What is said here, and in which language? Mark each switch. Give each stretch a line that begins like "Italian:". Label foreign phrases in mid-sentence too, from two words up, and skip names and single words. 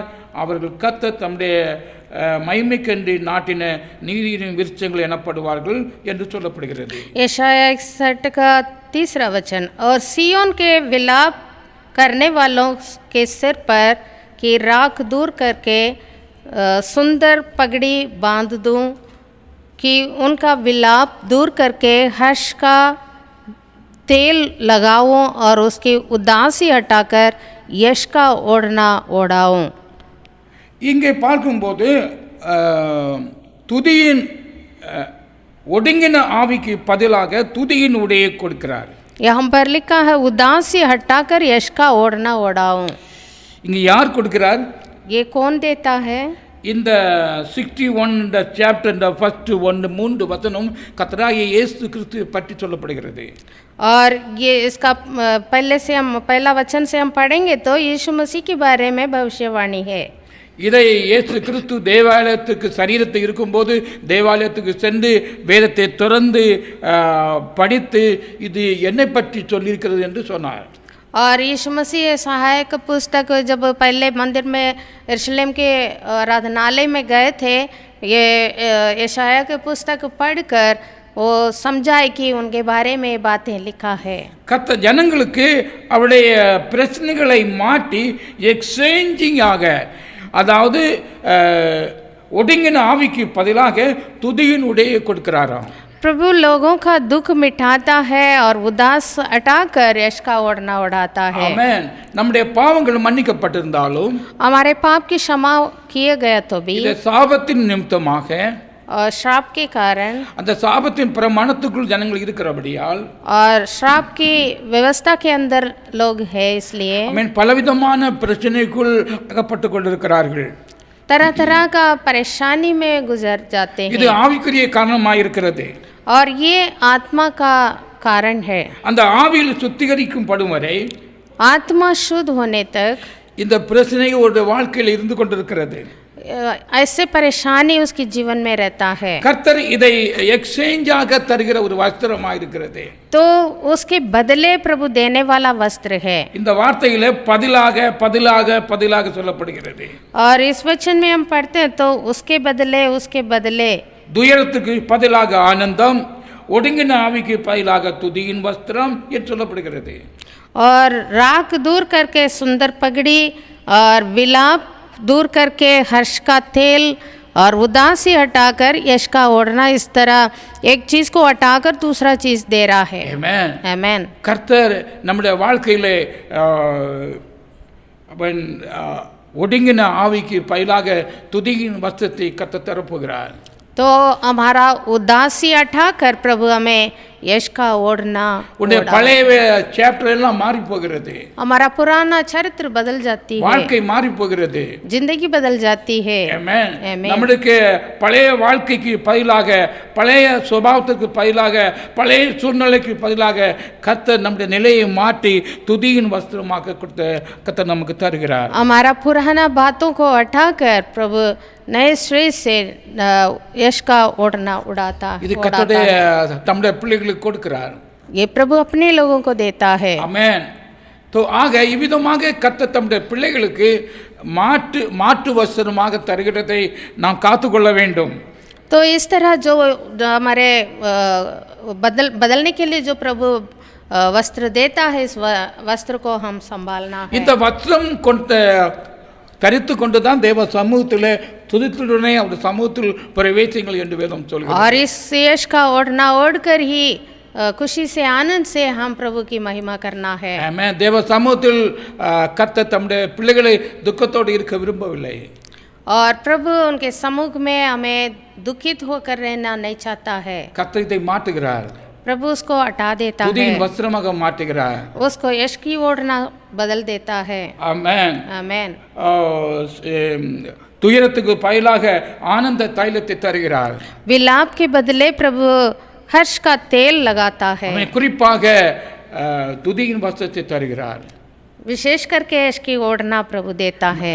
Tamil: அவர்கள் கர்த்தர் தம்முடைய மகிமைக்கென்று நாட்டின நீதியின் விருட்சங்கள் எனப்படுவார்கள் என்று சொல்லப்படுகிறது.
Hindi: यशाया 61 का तीसरा वचन, और सिय्योन के विलाप करने वालों के सिर पर की राख दूर करके सुंदर पगड़ी बांध दूं, कि उनका विलाप दूर करके हर्ष का तेल लगाऊं और उसकी उदासी हटाकर यश का ओढ़ना ओढ़ाऊं.
Tamil: இங்கே பார்க்கும்போது துதியின் ஒடுங்கின ஆவிக்கு பதிலாக துதியின் உடையை கொடுக்கிறார்.
Hindi: यहाँ पर लिखा है उदासी हटाकर यश का ओढ़ना ओढ़ाऊं.
Tamil: இங்கே யார் கொடுக்கிறார்?
Hindi: ये कौन देता है?
Tamil: இந்த 61 இந்த சாப்டர் இந்த ஃபர்ஸ்ட் 3 வசனம் கர்த்தராகிய இயேசு கிறிஸ்துவை பற்றி சொல்லப்படுகிறது.
Hindi: और ये इसका पहला वचन से हम पढ़ेंगे तो यीशु मसीह के बारे में भविष्यवाणी है.
Tamil: இதை இயேசு கிறிஸ்து தேவாலயத்துக்கு சரீரத்தை இருக்கும்போது தேவாலயத்துக்கு சென்று வேதத்தை திறந்து படித்து இது என்னை பற்றி சொல்லியிருக்கிறது என்று சொன்னார்.
Hindi: और यीशु मसीह सहायक पुस्तक जब पहले मंदिर में यरूशलेम के आराधनालय में गए थे, ये यशाया की पुस्तक पढ़कर वो समझाए कि उनके बारे में बातें लिखा है.
Tamil: கர்த்தர் ஜனங்களுக்கு அவருடைய பிரச்சனைகளை மாற்றி எக்ஸ்சேஞ்சிங் ஆக, அதாவது ஒடுங்கின ஆவிக்கு பதிலாக துதியின் உடையை கொடுக்கிறாராம்.
Hindi: प्रभु लोगों का दुख मिटाता है और उदास हटाकर यश का ओढ़ना ओढ़ाता है. आमेन.
Tamil: நம்முடைய பாவங்கள் மன்னிக்கப்பட்டிருந்தாலும்,
Hindi: हमारे पाप की क्षमा किए गए तो भी,
Tamil: இந்த சாபத்தின் நிமித்தமாக
Hindi: और श्राप के कारण,
Tamil: அந்த சாபத்தின் பிரமாணத்துக்குள் ஜனங்கள் இருக்கிறபடியால்,
Hindi: और श्राप की व्यवस्था के अंदर लोग है, इसलिए
Tamil: ஆமென், பலவிதமான பிரச்சனைக்குள் அகப்பட்டு கொண்டிருக்கிறார்கள்.
Hindi: तरह तरह का परेशानी में गुजर जाते
Tamil: இது
Hindi: हैं.
Tamil: ஆவிக்குரிய காரணமாக இருக்கிறது.
Hindi: और ये आत्मा का कारण है.
Tamil: அந்த ஆவியில் சுத்திகரிக்கும் படும் வரை
Hindi: आत्मा शुद्ध होने तक
Tamil: இந்த பிரச்சனை ஒரு வாழ்க்கையில் இருந்து கொண்டிருக்கிறது.
Hindi: ऐसे परेशानी उसके जीवन में रहता है,
Tamil: கர்த்தர் இதை எக்ஸ்சேஞ்சாக தருகிற ஒரு வஸ்திரமாக இருக்கிறது.
Hindi: तो उसके बदले प्रभु देने वाला वस्त्र है.
Tamil: இந்த வார்த்தையில பதிலாக பதிலாக பதிலாக சொல்லப்படுகிறது.
Hindi: और इस वचन में हम पढ़ते हैं तो उसके बदले
Tamil: துயரத்துக்கு பதிலாக ஆனந்தம், ஒடுங்கின ஆவிக்கு பதிலாக துதியின் வஸ்திரம் என்று சொல்லப்படுகிறது.
Hindi: और राख दूर करके सुंदर पगड़ी और विलाप दूर करके हर्ष का तेल और उदासी हटाकर यश का ओढ़ना, इस तरह एक चीज को हटाकर दूसरा चीज दे रहा है.
Tamil: ஆமென்.
Hindi: आमेन.
Tamil: கர்த்தர் நம்முடைய வாழ்க்கையிலே ஒடுங்கின ஆவிக்கு பதிலாக துதியின் வஸ்திரத்தை கர்த்தர் தரப்போகிறார்.
Hindi: तो हमारा उदासी हटाकर प्रभु हमें यश का ओढ़ना,
Tamil: உன்னுடைய பழைய சாப்டர் எல்லாம் மாறி போகிறது.
Hindi: हमारा पुराना चरित्र बदल जाती है,
Tamil: வாழ்க்கை மாறி போகிறது.
Hindi: जिंदगी बदल जाती है.
Tamil: ஆமென். ஆமென். நம்மளுக்கு பழைய வாழ்க்கைக்கு பதிலாக, பழைய சுபாவத்துக்கு பதிலாக, பழைய சூழ்நிலைக்கு பதிலாக கர்த்தர் நம்முடைய நிலையை மாற்றி துதியின் வஸ்திரமாக கொடுத்த கர்த்தர் நமக்கு தருகிறார்.
Hindi: हमारा पुराना बातों को हटाकर प्रभु नए श्रेय से यश का ओढ़ना उड़ाता
Tamil: இது
Hindi: है.
Tamil: கர்த்தருடைய தம்முடைய பிள்ளைகளுக்கு கொடுக்கிறார்.
Hindi: ये प्रभु अपने लोगों को देता है.
Tamil: ஆமென். तो ஆக இவ்விதமாக கர்த்தர் தம்முடைய பிள்ளைகளுக்கு மாற்று வஸ்திரமாக தருகிறதை நாம் காத்துக்கொள்ள வேண்டும்.
Hindi: तो इस तरह जो हमारे बदलने के लिए जो प्रभु वस्त्र देता है, इस वस्त्र को हम संभालना है.
Tamil: இந்த வஸ்திரம் தரித்து கொண்டு தான் தேவ சமூகத்தில் துதித்துடனே அவர் சமூகத்தில் பிரவேசிங்கள் என்று வேதம் சொல்கிறது.
Hindi: और इस यश का ओढ़ना ओढ़कर ही खुशी से आनंद से हम प्रभु की महिमा करना है.
Tamil: ஆமென். தேவ சமூகத்தில் கர்த்தர் தம்முடைய பிள்ளைகளை துக்கத்தோடு இருக்க விரும்பவில்லை.
Hindi: और प्रभु उनके सम्मुख में हमें दुखित होकर रहना नहीं चाहता है.
Tamil: கர்த்தர் இதை மாற்றுகிறார்.
Hindi: प्रभु उसको हटा देता
Tamil: துதியின்
Hindi: है,
Tamil: வஸ்திரமாக மாற்றுகிறார்.
Hindi: उसको यश की ओढ़ना बदल देता है.
Tamil: ஆமென்.
Hindi: आमेन.
Tamil: துயரத்துக்கு பதிலாக ஆனந்த தைலத்தை தருகிறார்.
Hindi: विलाप के बदले प्रभु हर्ष का तेल लगाता है.
Tamil: குறிப்பாக துதியின் வஸ்திரத்தை தருகிறார்.
Hindi: विशेष करके यश की ओढ़ना प्रभु देता है.